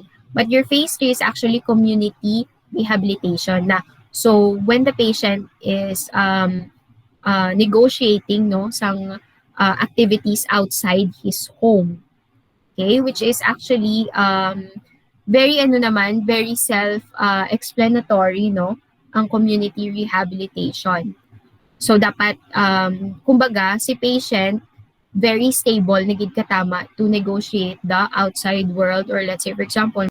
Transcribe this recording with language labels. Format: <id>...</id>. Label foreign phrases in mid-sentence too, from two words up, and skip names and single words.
<en>But your phase 3 is actually community rehabilitation na. So when the patient is negotiating</en> <hil>no sang</hil> <en>activities outside his home, okay, which is actually very very self explanatory</en> <hil>no ang</hil> <en>community rehabilitation.</en> <tl>So dapat kumbaga si patient</tl> <en>very stable</en> <hil>nagid katama</hil> <en>to negotiate the outside world, or let's say for example</en>